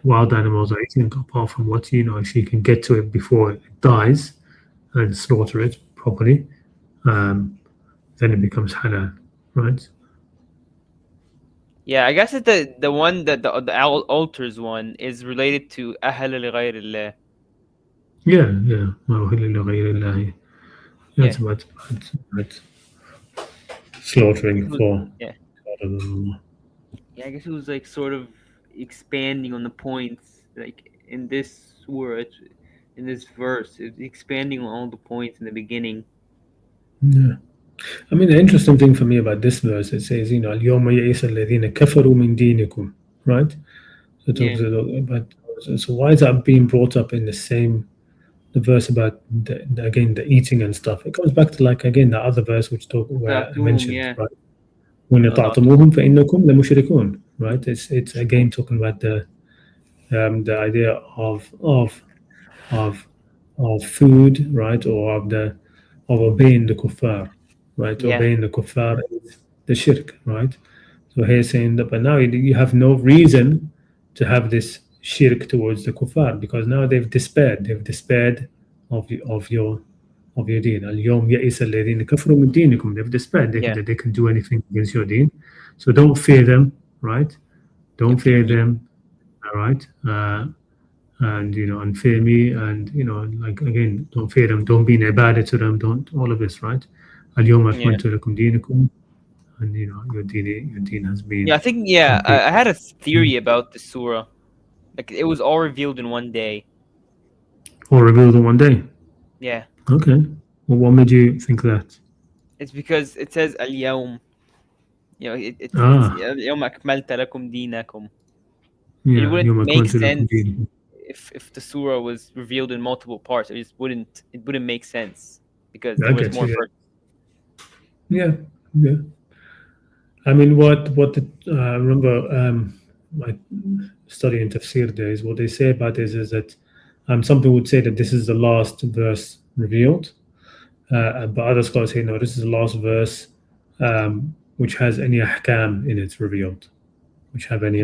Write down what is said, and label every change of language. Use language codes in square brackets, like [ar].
[en] wild animals are eating, apart from what, if you can get to it before it dies and slaughter it properly, then it becomes halal, right? Yeah, I guess that the one that the altars one is related to [ar] أهل لغير الله. Yeah, ما أهل لغير الله. [en] Yeah, it's Yeah. about slaughtering for Yeah. other than Allah. Yeah, I guess it was like sort of expanding on the points, like in this surah, in this verse, it's expanding on all the points in the beginning. Yeah. I mean, the interesting thing for me about this verse, it says, [ar] اليوم يئس الذين كفروا من دينكم, [en] right? So it talks about, so why is that being brought up in the verse about again the eating and stuff? It goes back to again the other verse where I mentioned, Yeah. right? when [ar] أطعتموهم فإنكم لمشركون, right? [en] It's again talking about the idea of food, right? Or of obeying the kuffar, right? Yeah. Obeying the kuffar is the shirk, right? So he's saying that, but now you have no reason to have this shirk towards the kuffar because now they've despaired. They've despaired of your deen. [ar] اليوم يئس الذين كفروا من دينكم. [en] They've despaired. They can do anything against your deen. So don't fear them, right? Don't fear them, all right? And and fear me, and again, don't fear them. Don't be an ibadah to them. Don't all of this, right? [ar] اليوم أكملت لكم دينكم. [en] And your deen has been. Yeah, I think I had a theory about the surah. Like it was all revealed in one day. All revealed in one day. Yeah. Okay. Well, what made you think that? It's because it says al-yawm. [ar] It's اليوم أكملت لكم دينكم. [en] Yeah, it wouldn't make sense if the surah was revealed in multiple parts. It wouldn't make sense because there was more. Yeah. I mean, remember my study in tafsir days, what they say about this is that some people would say that this is the last verse revealed, but other scholars say no, this is the last verse which has any ahkam in it revealed, which have any